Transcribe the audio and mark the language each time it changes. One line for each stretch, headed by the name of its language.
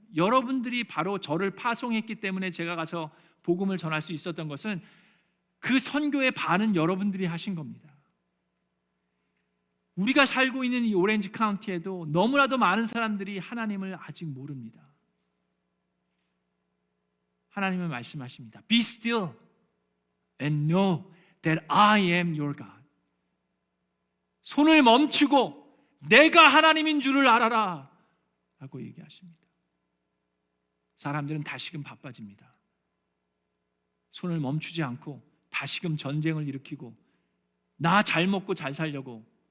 Korean: 여러분들이 바로 저를 파송했기 때문에 제가 가서 복음을 전할 수 있었던 것은 그 선교의 반은 여러분들이 하신 겁니다. 우리가 살고 있는 이 오렌지 카운티에도 너무나도 많은 사람들이 하나님을 아직 모릅니다. 하나님은 말씀하십니다.
English: Be still and know that I am your God.
Korean: 손을 멈추고 내가 하나님인 줄을 알아라 라고 얘기하십니다. 사람들은 다시금 바빠집니다. 손을 멈추지 않고 다시금 전쟁을 일으키고 나 잘 먹고 잘 살려고.